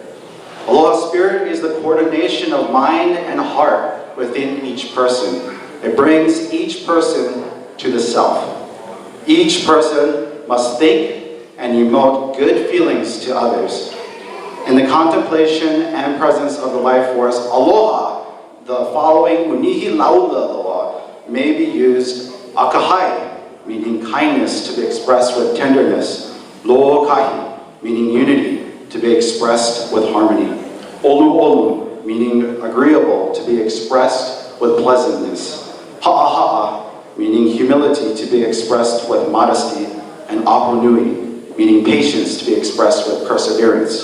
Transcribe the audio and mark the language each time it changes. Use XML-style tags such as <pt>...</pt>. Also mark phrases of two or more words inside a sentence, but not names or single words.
<en>Aloha Spirit is the coordination of mind and heart within each person. It brings each person to the self. Each person must think and emote good feelings to others. In the contemplation and presence of the life force, aloha, the following</en> <haw>unihi laula loa,</haw> <en>may be used akahai, meaning kindness to be expressed with tenderness, lo'okahi, meaning unity to be expressed with harmony, olu olu, meaning agreeable to be expressed with pleasantness, ha'aha'a, meaning humility to be expressed with modesty, and ahonui, meaning patience to be expressed with perseverance.</en>